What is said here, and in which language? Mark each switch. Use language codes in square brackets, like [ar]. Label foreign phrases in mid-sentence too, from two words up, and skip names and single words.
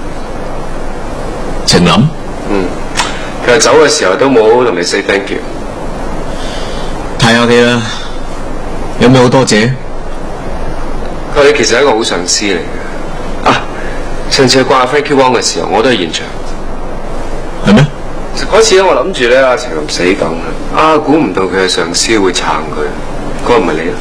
[yue] 程林？佢話走嘅時候都冇同你 [en] say thank you。 [yue] 太客氣啦， 有咩好多謝？佢哋其實係一個好上司嚟嘅。啊，上次掛 Frankie Wong 嘅時候，我都係現場。係咩？嗰次咧，我諗住咧阿程林死梗啊，估唔到佢嘅上司會撐佢。嗰個唔係你啦，